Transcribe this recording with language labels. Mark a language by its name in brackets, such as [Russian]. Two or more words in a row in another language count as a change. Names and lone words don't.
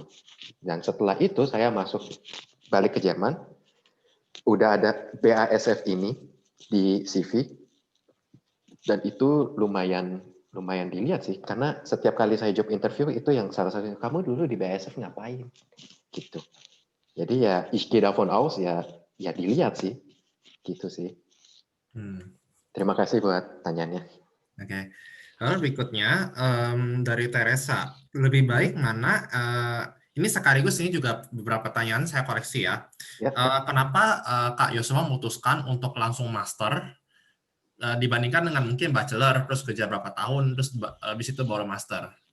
[Indonesian] Dan setelah itu saya balik ke Jerman, udah ada BASF ini di CV, dan itu lumayan dilihat sih, karena setiap kali saya [English] job interview [Indonesian] itu yang salah satu, kamu dulu di BASF ngapain gitu. [German] Jadi ya ich gehe davon aus, [Indonesian] ya dilihat sih gitu sih. Terima kasih buat tanyanya. Oke. Lalu berikutnya dari Teresa, lebih baik mana? Ini sekaligus ini juga beberapa pertanyaan saya koreksi ya. Kenapa Kak Yosua memutuskan untuk langsung master dibandingkan dengan mungkin bachelor terus kerja berapa tahun terus habis itu baru master?